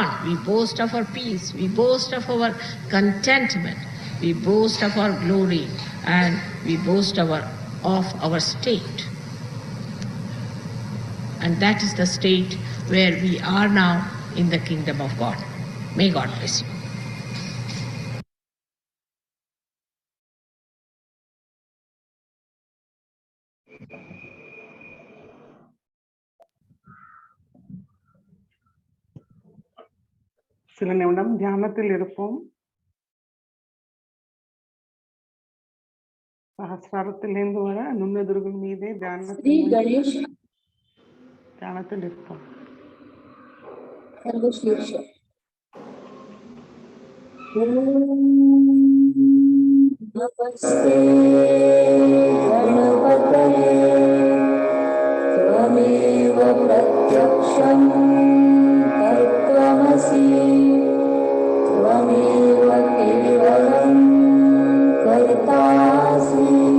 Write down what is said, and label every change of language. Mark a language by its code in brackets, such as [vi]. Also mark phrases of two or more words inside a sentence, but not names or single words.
[en] We boast of our peace, we boast of our contentment, we boast of our glory, and we boast of our state. And that is the state where we are now in the kingdom of God. May God bless you. [ta] சில நிமிடம் தியானத்தில் இருப்போம். சஹஸ்ராரத்திலிருந்து வர நுண்ணெதிர்கள் மீதே தியானத்தில் இருப்போம். [sa] नमस्ते गणपतये त्वमेव प्रत्यक्षं तत्त्वमसि त्वमेव केवलं कर्तासि